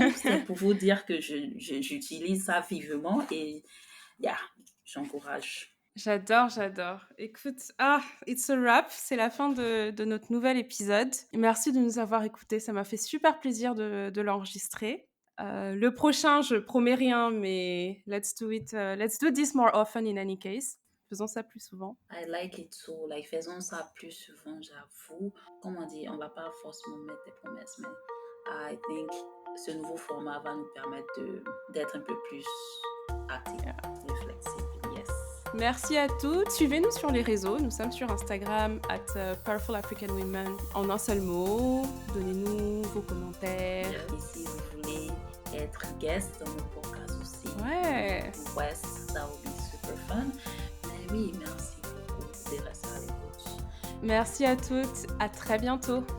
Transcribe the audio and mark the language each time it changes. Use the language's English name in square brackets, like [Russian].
[French] Et donc, c'est pour vous dire que j'utilise ça vivement et, yeah, j'encourage. J'adore, j'adore. Écoute, [English] it's a wrap. [French] C'est la fin de notre nouvel épisode. Merci de nous avoir écoutés. Ça m'a fait super plaisir de l'enregistrer. Le prochain, je promets rien, mais [English] let's do it. Let's do this more often in any case. [French] Faisons ça plus souvent. [English] I like it so. [French] Like, faisons ça plus souvent, j'avoue. Comme on dit, on va pas forcément mettre des promesses, mais [English] I think [French] ce nouveau format va nous permettre d'être un peu plus actifs, [English] Yeah. [French] réflexifs. Yes. Merci à toutes. Suivez-nous sur les réseaux. Nous sommes sur Instagram @Powerful African Women en un seul mot. Donnez-nous vos commentaires. Et si vous voulez être guest dans mon podcast aussi, Ouais. [English] request, that would be super fun. [French] Mais oui, merci beaucoup de rester à l'écoute. Merci à toutes. À très bientôt.